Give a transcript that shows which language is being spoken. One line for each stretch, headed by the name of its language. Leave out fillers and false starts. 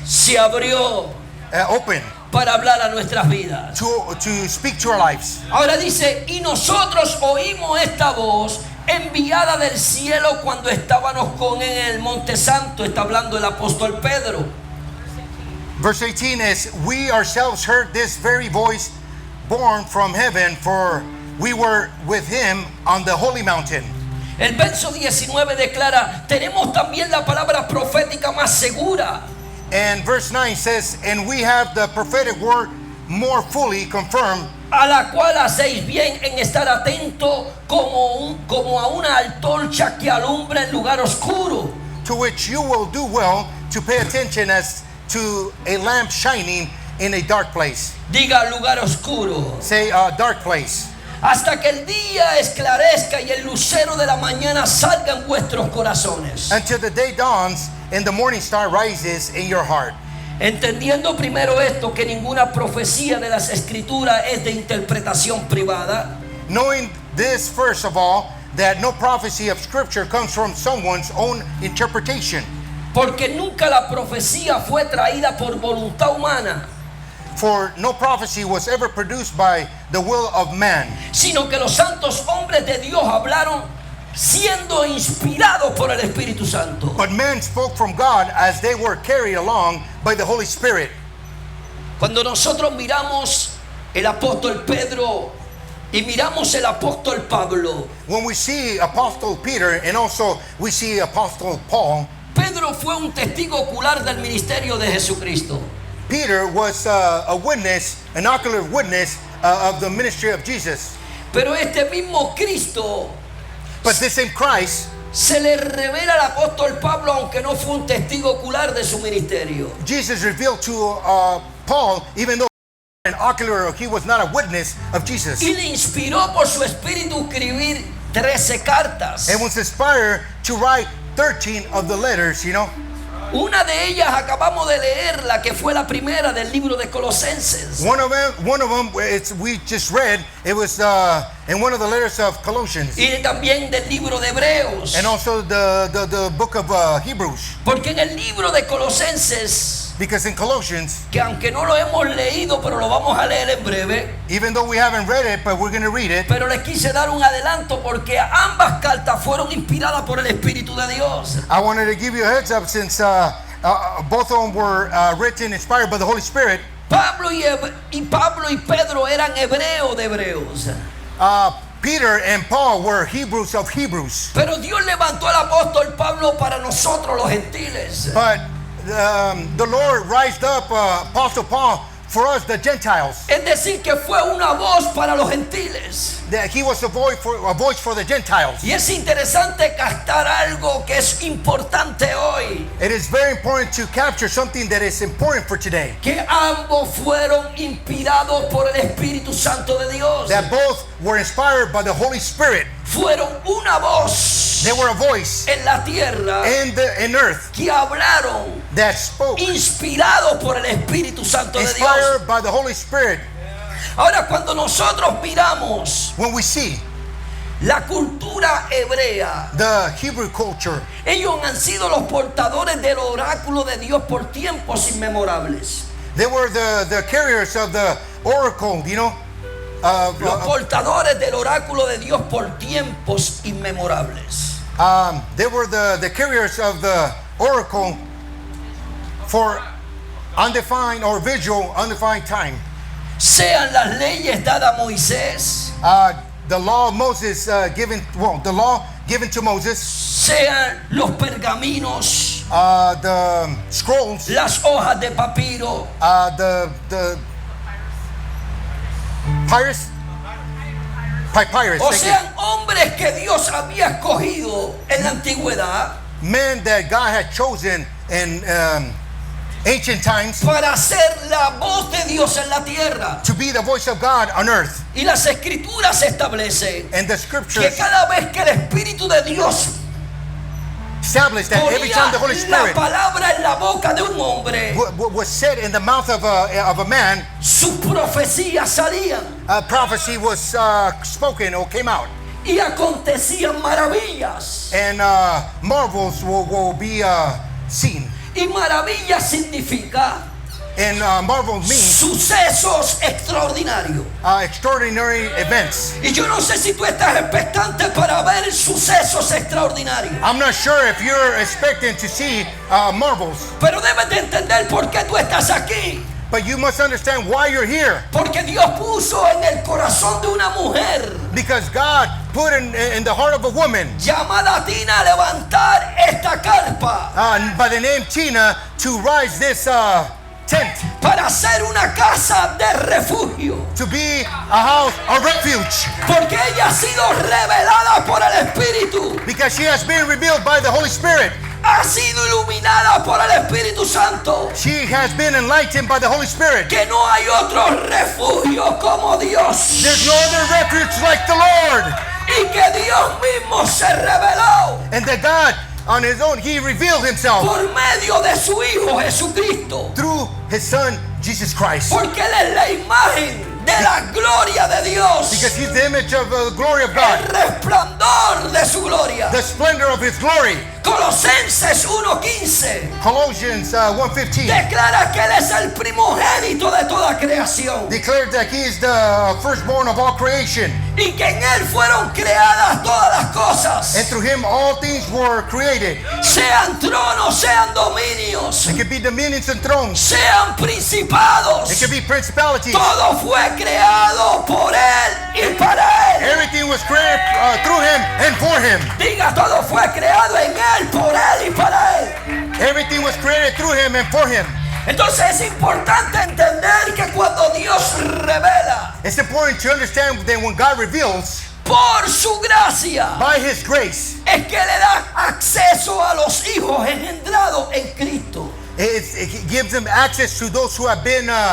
Spanish: se abrió
English: open
Spanish: para hablar a nuestras vidas.
English: to speak to our lives.
Spanish: Ahora dice: y nosotros oímos esta voz enviada del cielo cuando estábamos con él en el Monte Santo. Está hablando el apóstol Pedro.
English: Verse 18 is, we ourselves heard this very voice born from heaven, for we were with him on the holy mountain.
Spanish: El verso 19 declara: tenemos también la palabra profética más segura.
English: And verse 9 says, and we have the prophetic word more fully confirmed,
Spanish: A la cual hacéis bien en estar atento como a una antorcha que alumbra en lugar oscuro.
English: to which you will do well to pay attention as to a lamp shining in a dark place.
Spanish: Diga, lugar oscuro.
English: Say, dark place.
Spanish: Hasta que el día esclarezca y el lucero de la mañana salga en vuestros corazones.
English: Until the day dawns and the morning star rises in your heart.
Spanish: Entendiendo primero esto, que ninguna profecía de las escrituras es de interpretación privada.
English: Knowing this, first of all, that no prophecy of scripture comes from someone's own interpretation.
Spanish: Porque nunca la profecía fue traída por voluntad humana,
English: For no prophecy was ever produced by the will of man,
Spanish: sino que los santos hombres de Dios hablaron siendo inspirados por el Espíritu Santo.
English: but men spoke from God as they were carried along by the Holy Spirit.
Spanish: Cuando nosotros miramos el apóstol Pedro y miramos el apóstol Pablo,
English: When we see Apostle Peter and also we see Apostle Paul,
Spanish: Pedro fue un testigo ocular del ministerio de Jesucristo.
English: Peter was a witness, an ocular witness of the ministry of Jesus.
Spanish: Pero este mismo Cristo
English: But this same Christ,
Spanish: se le revela al apóstol Pablo, aunque no fue un testigo ocular de su ministerio.
English: Jesus revealed to Paul, even though an ocular, he was not a witness of Jesus.
Spanish: Y le inspiró por su espíritu escribir 13 cartas.
English: And was inspired to write 13 of the letters, you know.
Spanish: Una de ellas acabamos de leer, la que fue la primera del libro de Colosenses.
English: One of them, we just read. It was in one of the letters of Colossians,
Spanish: Y también del libro de Hebreos.
English: and also the book of Hebrews.
Spanish: Porque en el libro de Colosenses,
English: Because in Colossians,
Spanish: que aunque no lo hemos leído, pero lo vamos a leer en breve,
English: even though we haven't read it, but we're going to read it.
Spanish: pero les quise dar un adelanto porque ambas cartas fueron inspiradas por el Espíritu de Dios.
English: I wanted to give you a heads up since both of them were written, inspired by the Holy Spirit.
Spanish: Pablo y Pedro eran hebreos de hebreos.
English: Peter and Paul were Hebrews of Hebrews.
Spanish: Pero Dios levantó al apóstol Pablo para nosotros los gentiles.
English: But the Lord raised up Apostle Paul for us, the Gentiles.
Spanish: Es decir, que fue una voz para los gentiles.
English: That he was a voice for the Gentiles.
Spanish: Y es interesante captar algo que es importante hoy.
English: It is very important to capture something that is important for today.
Spanish: Que ambos fueron inspirados por el Espíritu Santo de Dios.
English: That both were inspired by the Holy Spirit.
Spanish: Fueron una voz
English: They were a voice
Spanish: en la tierra
English: in earth
Spanish: que hablaron
English: that spoke,
Spanish: inspirados por el Espíritu Santo de Dios.
English: inspired by the Holy Spirit.
Spanish: Ahora, cuando nosotros miramos
English: When we see
Spanish: la cultura hebrea,
English: the Hebrew culture,
Spanish: ellos han sido los portadores del oráculo de Dios por tiempos inmemorables.
English: they were the carriers of the oracle, you know.
Spanish: Los portadores del oráculo de Dios por tiempos inmemorables.
English: They were the carriers of the oracle for undefined or visual undefined time.
Spanish: sean las leyes dadas a Moisés,
English: the law of Moses the law given to Moses,
Spanish: sean los pergaminos,
English: the scrolls,
Spanish: las hojas de papiro,
English: the papyrus,
Spanish: o
English: thank you.
Spanish: sean hombres que Dios había escogido en la antigüedad
English: Men that God had chosen in ancient times
Spanish: para ser la voz de Dios en la tierra.
English: to be the voice of God on earth.
Spanish: Y las escrituras establecen
English: And the
Spanish: que
English: scriptures
Spanish: cada vez que el Espíritu de Dios
English: establish that every time the Holy
Spanish: ponía la
English: Spirit
Spanish: palabra en la boca de un hombre,
English: was said in the mouth of a man,
Spanish: sus profecías salían
English: a prophecy was spoken or came out,
Spanish: y acontecían maravillas.
English: and marvels will be seen.
Spanish: Y maravilla significa
English: And marvels means
Spanish: sucesos extraordinarios.
English: extraordinary events.
Spanish: Y yo no sé si tú estás expectante para ver sucesos extraordinarios,
English: I'm not sure if you're expecting to see marvels,
Spanish: pero debes de entender por qué tú estás aquí.
English: but you must understand why you're here.
Spanish: Porque Dios puso en el corazón de una mujer
English: Because God put in the heart of a woman
Spanish: llamada Tina a levantar esta carpa
English: by the name Tina to rise this tent,
Spanish: para hacer una casa de refugio.
English: to be a house, a refuge,
Spanish: Porque ella ha sido revelada por el Espíritu,
English: because she has been revealed by the Holy Spirit.
Spanish: ha sido iluminada por el Espíritu Santo.
English: She has been enlightened by the Holy Spirit.
Spanish: Que no hay otro refugio como Dios.
English: There's no other refuge like the Lord.
Spanish: Y que Dios mismo se reveló
English: And that God, on His own, He revealed Himself
Spanish: por medio de su Hijo Jesucristo.
English: through His Son, Jesus Christ.
Spanish: Porque Él es la imagen de la gloria de Dios.
English: Because He's the image of the glory of
Spanish: El
English: God,
Spanish: resplandor de su gloria.
English: the splendor of His glory.
Spanish: Colosenses 1:15
English: Colossians 1:15
Spanish: declara que Él es el primogénito de toda creación.
English: declared that He is the firstborn of all creation.
Spanish: Y que en Él fueron creadas todas las cosas.
English: And through Him all things were created.
Spanish: Sean tronos, sean dominios,
English: It could be dominions and thrones.
Spanish: sean principados.
English: It could be principalities.
Spanish: Todo fue creado por Él y para Él.
English: Everything was created through Him and for Him.
Spanish: Diga, todo fue creado en Él, por Él y para Él.
English: Everything was created through Him and for Him.
Spanish: Entonces es importante entender que cuando Dios revela
English: It's important to understand that when God reveals
Spanish: por su gracia,
English: by His grace,
Spanish: es que le da acceso a los hijos engendrados en Cristo.
English: it gives them access to those who have been